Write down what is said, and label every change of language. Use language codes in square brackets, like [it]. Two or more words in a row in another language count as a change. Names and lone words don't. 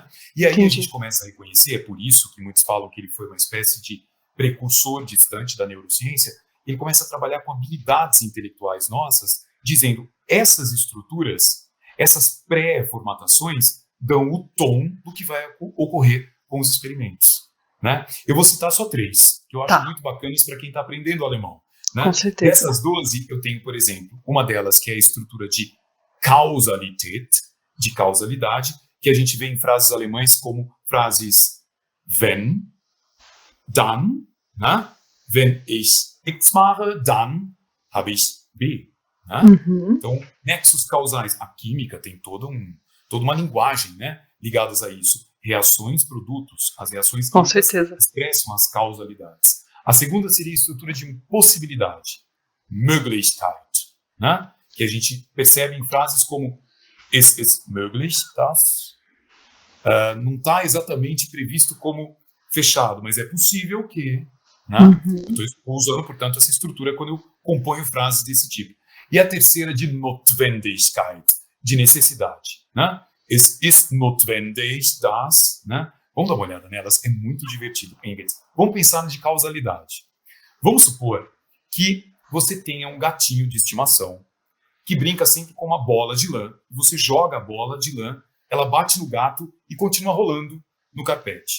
[pt] E aí a gente começa a reconhecer, é por isso que muitos falam que ele foi uma espécie de precursor distante da neurociência, ele começa a trabalhar com habilidades intelectuais nossas, dizendo essas estruturas, essas pré-formatações dão o tom do que vai ocorrer com os experimentos. Né? Eu vou citar só 3, que eu acho muito bacanas para quem está aprendendo alemão. Né? Com certeza. Dessas 12, eu tenho, por exemplo, uma delas que é a estrutura de Kausalität, de causalidade, que a gente vê em frases alemães como frases [de] wenn, dann, [pt] né? [de] Wenn ich X mache, dann habe ich B. [pt] Né? Então, nexos causais. A química tem toda uma linguagem, né, ligadas a isso. Reações, produtos. As reações químicas expressam as causalidades. A segunda seria a estrutura de possibilidade. [de] Möglichkeit. Né? [pt] Que a gente percebe em frases como [de] es ist möglich, das [pt] não está exatamente previsto como fechado, mas é possível que. Né? Eu estou usando, portanto, essa estrutura quando eu componho frases desse tipo. E a terceira de Notwendigkeit, de necessidade. Né? [de] Es ist notwendig, das. [pt] Né? Vamos dar uma olhada nelas, é muito divertido. Vamos pensar de causalidade. Vamos supor que você tenha um gatinho de estimação que brinca sempre com uma bola de lã. Você joga a bola de lã, ela bate no gato e continua rolando no carpete.